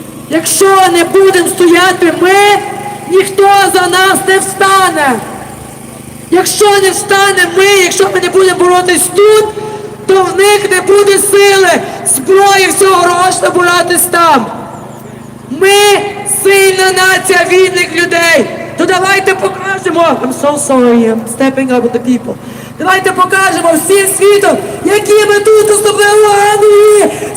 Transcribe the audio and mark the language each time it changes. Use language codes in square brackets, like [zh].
[uk] Якщо не будемо стояти ми, ніхто за нас не встане. Якщо не встане ми, якщо ми не будемо боротись тут, то в них не буде сили, зброї, всього грошей боротись там. Ми сильна нація вільних людей. То давайте покажемо. [en] I'm so sorry, I'm stepping up with the people. [uk] Давайте покажемо всім світом, які ми тут, особливо в Англії.